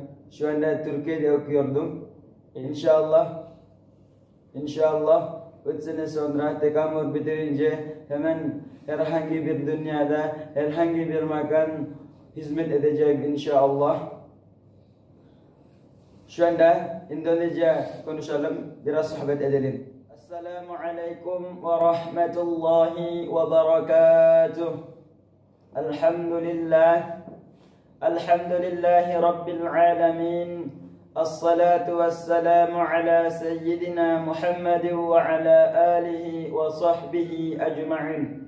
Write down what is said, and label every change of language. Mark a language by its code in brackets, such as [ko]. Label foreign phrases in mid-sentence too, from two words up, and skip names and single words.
[tr] Şu anda Türkiye'de okuyordum. İnşallah 3 sene sonra tekamül bitirince hemen herhangi bir dünyada herhangi bir makan hizmet edeceğim inşallah. Şu anda İndonezya konuşalım, biraz sohbet edelim. [ar] السلام عليكم ورحمة الله وبركاته. الحمد لله رب العالمين. الصلاة والسلام على سيدنا محمد وعلى آله وصحبه أجمعين.